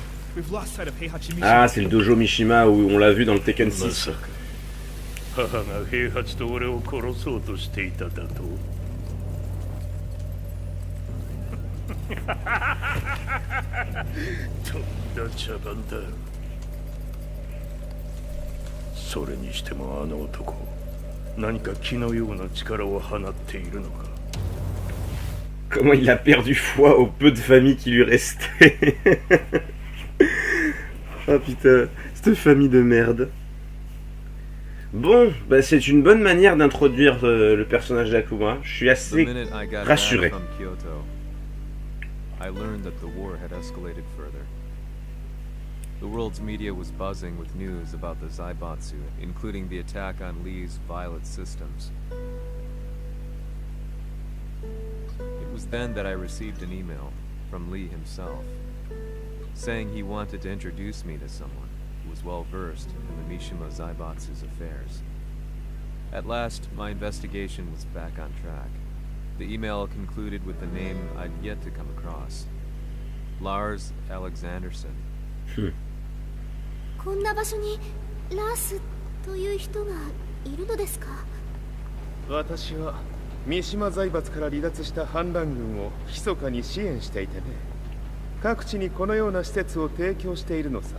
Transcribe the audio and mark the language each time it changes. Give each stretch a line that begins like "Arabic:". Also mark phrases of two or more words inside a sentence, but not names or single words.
English: We've lost sight of Heihachi Mishima.
French: Ah, c'est le dojo Mishima où on l'a vu dans le Tekken 6.
Japanese: 母が平八と俺を殺そうとしていただと。とんだ茶番だ。それにしてもあの男、何か気のような力を放っているのか。
French: Comment il a perdu foi au peu de famille qui lui restait. Oh putain, cette famille de merde. Bon, bah c'est une bonne manière d'introduire le personnage d'Akuma. Je suis assez rassuré.
English: I learned that the war had escalated further. The world's media was buzzing with news about the Zaibatsu, including the attack on Lee's Violet systems. It was then that I received an email from Lee himself, saying he wanted to introduce me to someone who was well versed in the Mishima Zaibatsu's affairs. At last, my investigation was back on track. The email concluded with the name I'd yet to come across. Lars Alexanderson.
Japanese: こんな場所にラースという人がいるのですか。私は三島財閥から離脱した反乱軍を密かに支援していてね。各地にこのような施設を提供しているのさ。